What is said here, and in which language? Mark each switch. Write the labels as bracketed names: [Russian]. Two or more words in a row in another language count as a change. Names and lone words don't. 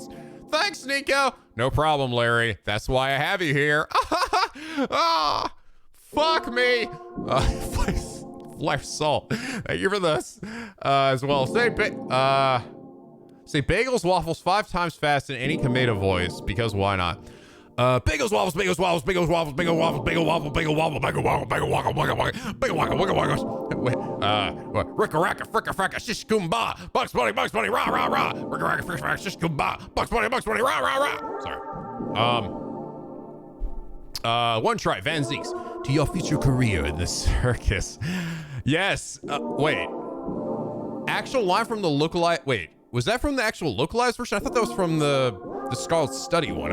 [English] Thanks, Nico. No problem, Larry. That's why I have you here. Ah, fuck me. Life salt. Thank you for this as well. Say bagels, waffles 5 times fast in any tomato voice, because why not? Bagels, waffles, bagels, waffles, bagels, waffles, bagel, waffles, bagel, waffle, bagel, waffle, bagel, waffle, bagel, waffle, bagel, waffle, bagel, waffle, bagel, waffle, ricka racka, fricka fracka, shish kumbah, Bugs Bunny, rah, rah, rah, ricka racka, fricka fracka, shish kumbah, Bugs Bunny, rah, rah, rah. Sorry. One try, Van Zeeks, to your future career in the circus. Yes. Wait. Actual line from the localized. Wait, was that from the actual localized version? I thought that was from the Scarlet Study one.